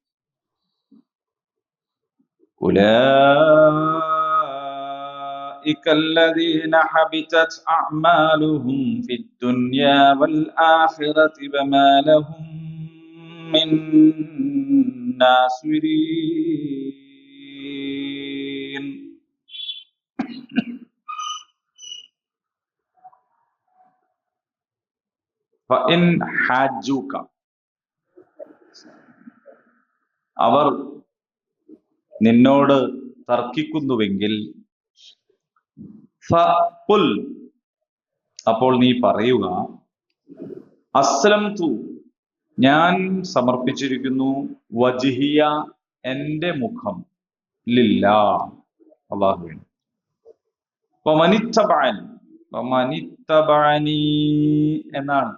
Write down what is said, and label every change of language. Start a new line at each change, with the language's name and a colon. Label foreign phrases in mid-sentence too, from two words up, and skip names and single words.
Arabic: أولئك الذين حبطت أعمالهم في الدنيا والآخرة وما لهم من ناصرين. فإن حاجوك,
Malayalam: അവർ നിന്നോട് തർക്കിക്കുന്നുവെങ്കിൽ, ഫഖുൽ, അപ്പോൾ നീ പറയുക, അസ്ലംതു, ഞാൻ സമർപ്പിച്ചിരിക്കുന്നു, വജ്ഹിയ, എന്റെ മുഖം, ലില്ലാഹ്, അല്ലാഹുവിന്, വമനിത്തബഅനി എന്നാണ്.